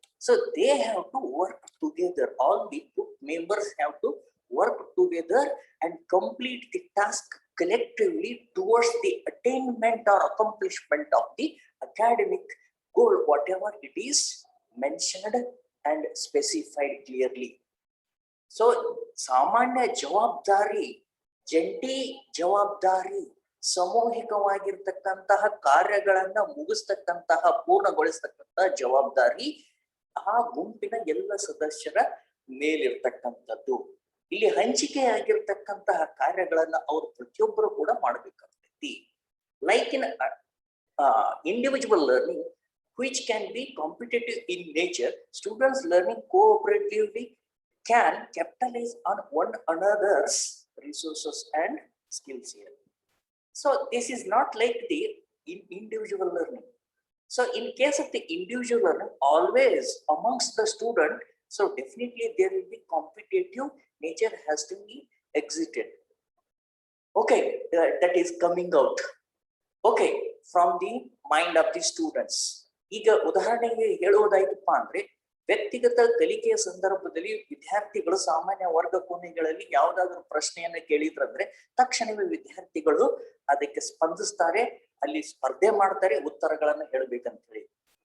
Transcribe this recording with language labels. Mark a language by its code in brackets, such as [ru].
[en] So they have to work together. All the group members have to work together and complete the task collectively towards the attainment or accomplishment of the academic goal, whatever it is mentioned and specified clearly. [kn] So ಸಾಮಾನ್ಯ ಜವಾಬ್ದಾರಿ, ಜಂಟಿ ಜವಾಬ್ದಾರಿ, ಸಾಮೂಹಿಕವಾಗಿರ್ತಕ್ಕಂತಹ ಕಾರ್ಯಗಳನ್ನ ಮುಗಿಸ್ತಕ್ಕಂತಹ ಪೂರ್ಣಗೊಳಿಸ್ತಕ್ಕಂತಹ ಜವಾಬ್ದಾರಿ ಆ ಗುಂಪಿನ ಎಲ್ಲ ಸದಸ್ಯರ ಮೇಲಿರ್ತಕ್ಕಂಥದ್ದು. ಇಲ್ಲಿ ಹಂಚಿಕೆ ಆಗಿರ್ತಕ್ಕಂತಹ ಕಾರ್ಯಗಳನ್ನ ಅವರು ಪ್ರತಿಯೊಬ್ಬರು ಕೂಡ ಮಾಡಬೇಕಾಗ್ತೈತಿ. [en] Like in individual learning, which can be competitive in nature, students learning cooperatively can capitalize on one another's resources and skills here. So this is not like the individual learning. So in case of the individual learning, always amongst the student, so definitely there will be competitive nature has to be exited. Okay, that is coming out. Okay, from the mind of the students. [kn] ಈಗ ಉದಾಹರಣೆಗೆ ಹೇಳುವುದಾಯ್ತಪ್ಪ ಅಂದ್ರೆ, ವ್ಯಕ್ತಿಗತ ಕಲಿಕೆಯ ಸಂದರ್ಭದಲ್ಲಿ ವಿದ್ಯಾರ್ಥಿಗಳು ಸಾಮಾನ್ಯ ವರ್ಗ ಕೋಣೆಗಳಲ್ಲಿ ಯಾವುದಾದ್ರೂ ಪ್ರಶ್ನೆಯನ್ನ ಕೇಳಿದ್ರಂದ್ರೆ ತಕ್ಷಣವೇ ವಿದ್ಯಾರ್ಥಿಗಳು ಅದಕ್ಕೆ ಸ್ಪಂದಿಸ್ತಾರೆ, ಅಲ್ಲಿ ಸ್ಪರ್ಧೆ ಮಾಡ್ತಾರೆ, ಉತ್ತರಗಳನ್ನ ಹೇಳ್ಬೇಕಂತ ಹೇಳಿ.